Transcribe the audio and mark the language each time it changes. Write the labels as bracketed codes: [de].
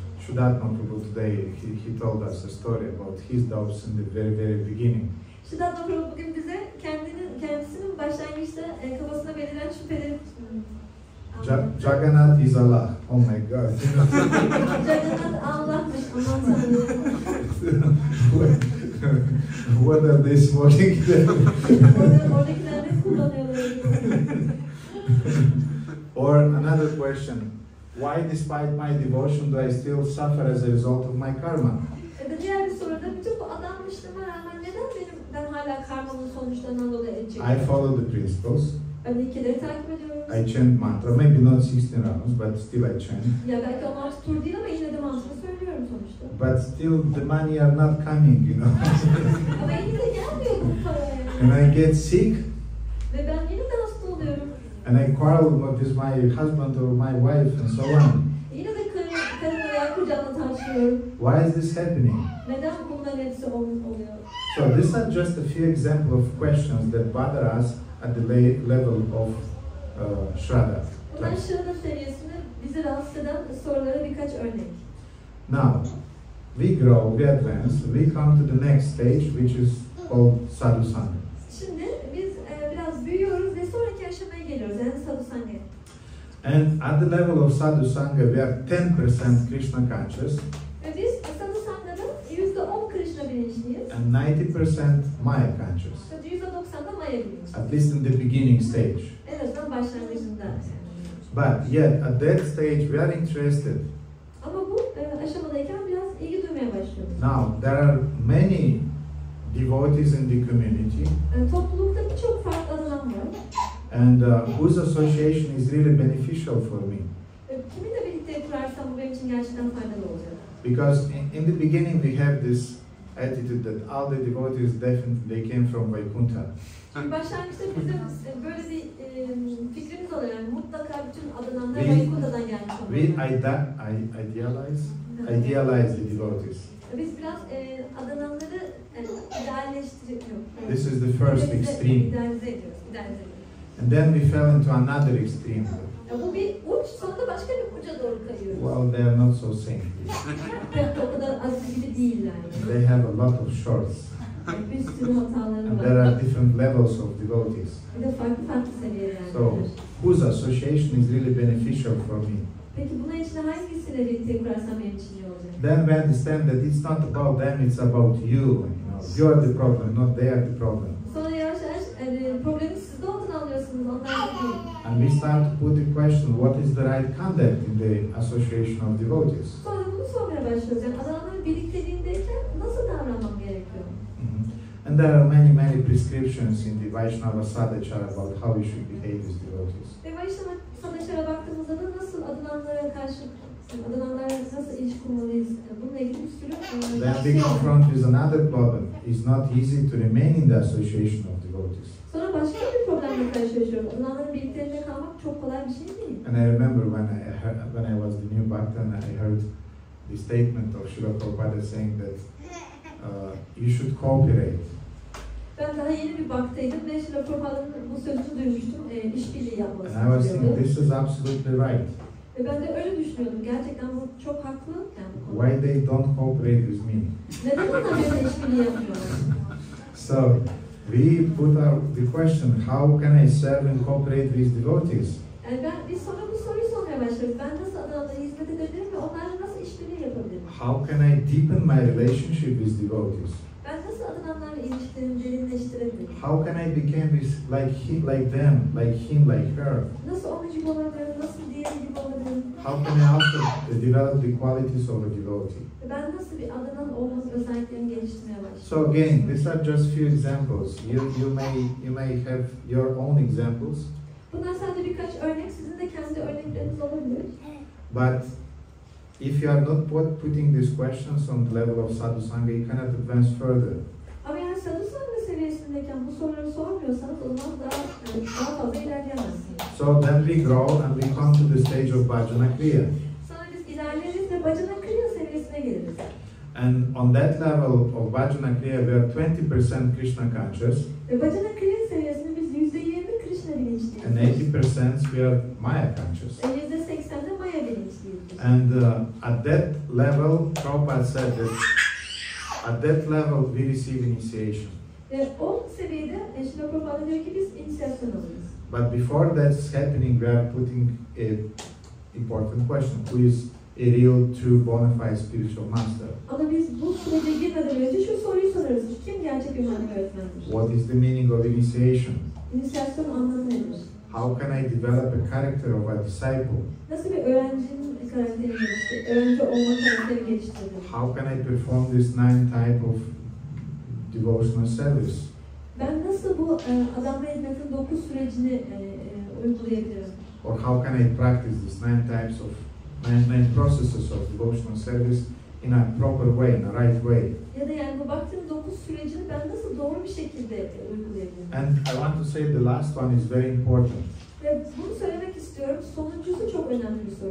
[en] Shuddhatma Prabhu today, he told us a story about his doubts in the very beginning. [tr] Shuddhatma Prabhu bugün bize kendisinin başlangıçta kafasına belirlen şüpheleri [en] Jagannath is Allah. Oh my God. [tr] Jagannath Allah'mış, aman Tanrım. [en] What are they smoking there? [tr] Oradakiler ne kullanıyorlar? [en] Or another question. Why despite my devotion do I still suffer as a result of my karma? [tr] Diğer bir soruda bütün bu adanmışlığıma rağmen neden ben hala karmamın sonuçlarından dolayı çekiyorum? [en] I follow the principles. [tr] Ben ilkeleri takip ediyorum. [en] I chant mantra, maybe not 16 rounds, but still I chant. [tr] Ya belki 16 tur değil ama yine de mantra söylüyorum sonuçta. [en] But still the money are not coming, you know. [tr] Ama yine de gelmiyor bu paraya. [en] And I get sick. [tr] Ve ben yine de hasta oluyorum. [en] And I quarrel with my husband or my wife and so on. [tr] Yine de karımla veya kocamla tartışıyorum. [en] Why is this happening? [tr] Neden bunların hepsi oluyor? [en] So these are just a few examples of questions that bother us at the level of Shraddha. [tr] Bunlar Shraddha seviyesinde bizi rahatsız eden sorulara birkaç örnek. [en] Now, we grow, we advance, we come to the next stage, which is called sadhusanga. [tr] Şimdi biz biraz büyüyoruz ve sonraki aşamaya geliyoruz, yani sadhusanga. [en] And at the level of sadhusanga, we are 10% Krishna conscious. [tr] Ve biz sadhusanga'da %10 Krishna bilinçliyiz. [en] And 90% Maya conscious. [tr] Ve %90'da Maya bilinçliyiz. [en] At least in the beginning stage. [tr] En azından başlangıcında. [en] But yet, at that stage, we are interested. [tr] Ama bu aşamadayken biraz ilgi duymaya başlıyoruz. [en] Now, there are many devotees in the community. [tr] Toplulukta birçok farklı adanan var. [en] And whose association is really beneficial for me. [tr] Kiminle birlikte kurarsam bu benim için gerçekten faydalı olacak. [en] Because in the beginning we have this attitude that all the devotees definitely they came from Vaikuntha. [tr] Başlangıçta bizim böyle bir fikrimiz oluyor, yani mutlaka bütün adananlar Vaikuntha'dan gelmiş olmalı. [en] We idealize the devotees. [tr] Biz biraz adananları idealleştiriyoruz. [en] This is the first extreme. [tr] İdealize ediyoruz. [en] And then we fell into another extreme. [tr] Bu bir uç, sonra da başka bir uca doğru kayıyoruz. [en] Well, they are not so saintly. [tr] O kadar aziz gibi değiller. [en] They have a lot of shorts. [tr] Bir sürü hataları [en] And [tr] var. [en] there are different levels of devotees. [tr] Bir de farklı seviyeler. [en] So, whose association is really beneficial for me? [tr] Peki bunun için hangisiyle birlikte kurarsam benim için iyi olacak? [en] Then we understand that it's not about them, it's about you. You are the problem, not they are the problem. [tr] Sonra yavaş yavaş problemi sizde olduğunu anlıyorsunuz, onlar da değil. [en] And we start to put the question, what is the right conduct in the association of devotees? [tr] Sonra bunu sormaya başlıyoruz. Yani adamların birlikteliğindeyken nasıl davranmam gerekiyor? [en] And there are many prescriptions in the Vaishnava Sadachara about how we should behave as devotees. [tr] Ve Vaishnava Sadachara baktığımızda da nasıl adananlara karşı, adananlarla nasıl ilişki kurmalıyız? Bununla ilgili bir sürü [en] Then we confront with another problem. It's not easy to remain in the association of devotees. [tr] Sonra başka bir problemle karşılaşıyoruz. Adananların birliklerinde kalmak çok kolay bir şey değil. [en] And I remember when I was the new bhakta and I heard the statement of Srila Prabhupada saying that you should cooperate. [tr] Ben daha yeni bir baktaydım ve Srila Prabhupa'nın bu sözünü duymuştum, işbirliği yapmasını [en] And I was thinking, this is absolutely right. [tr] Ve ben de öyle düşünüyordum, gerçekten bu çok haklı. Yani [en] why they don't cooperate with me? [tr] Neden onlar benimle işbirliği yapmıyorlar? [en] So, we put out the question, how can I serve and cooperate with devotees? [tr] Yani biz sonra bu soruyu sormaya başlıyoruz. Ben nasıl adamlara hizmet edebilirim ve onlarla nasıl işbirliği yapabilirim? [en] How can I deepen my relationship with devotees? [tr] Ben nasıl adamlarla ilişkilerimi derinleştirebilirim? [en] How can I become like them, like him, like her? [tr] Nasıl onun gibi olabilirim? Nasıl diğeri gibi olabilirim? [en] How can I also develop the qualities of a devotee? [tr] Ben nasıl bir adanan olmanın özelliklerini geliştirmeye başlayayım? [en] So again, these are just few examples. You may have your own examples. [tr] Bunlar sadece birkaç örnek. Sizin de kendi örnekleriniz olabilir. [en] But if you are not putting these questions on the level of sadhusanga, you cannot advance further. [tr] Ama yani sadhusanga seviyesindeyken bu soruları sormuyorsanız o zaman daha fazla ilerleyemezsiniz. [en] So then we grow and we come to the stage of bhajana kriya. [tr] Sonra biz ilerleriz ve bhajana kriya seviyesine geliriz. [en] And on that level of bhajana kriya, we are 20% Krishna conscious. [tr] Ve bhajana kriya seviyesinde biz %20 Krishna bilinçliyiz. [en] And 80% we are Maya conscious. [tr] %80'de Maya bilinçliyiz. [en] And at that level, Prabhupada said that at that level we receive initiation. [tr] Ve o seviyede Srila Prabhupada diyor ki biz inisiyasyon alırız. [en] But before that's happening, we are putting a important question: who is a real, true, bona fide spiritual master? [tr] Ama biz bu sürece girmeden önce şu soruyu sorarız: kim gerçek bir manevi öğretmendir? [en] What is the meaning of initiation? [tr] İnisiyasyon anlamı nedir? [en] How can I develop a character of a disciple? [tr] Nasıl bir öğrencinin karakterini geliştirir? Öğrenci olma karakteri geliştirir? [en] How can I perform this 9 type of devotional service? [tr] Ben nasıl bu adamla hizmetin 9 sürecini uygulayabilirim? [en] Or how can I practice these 9 processes of devotional service in a proper way, in a right way? [tr] Ya da yani bu baktığım 9 sürecini ben nasıl doğru bir şekilde uygulayabilirim? [en] And I want to say the last one is very important. [tr] Ve bunu söylemek istiyorum. Sonuncusu çok önemli bir soru.